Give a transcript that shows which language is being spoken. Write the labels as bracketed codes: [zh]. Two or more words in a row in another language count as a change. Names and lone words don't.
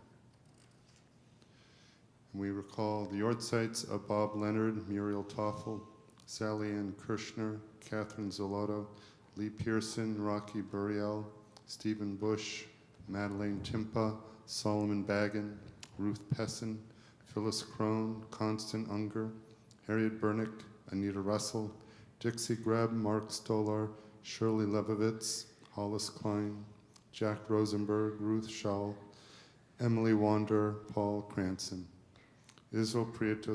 [en] And we recall the Yortzites of Bob Leonard, Muriel Toffel, Sally Ann Kirshner, Catherine Zolotto, Lee Pearson, Rocky Burial, Stephen Bush, Madeleine Timpa, Solomon Baggin, Ruth Pessin, Phyllis Crone, Constant Unger, Harriet Bernick, Anita Russell, Dixie Greb, Mark Stolar, Shirley Lebovitz, Hollis Klein, Jack Rosenberg, Ruth Schall, Emily Wander, Paul Cranston, Israel Prieto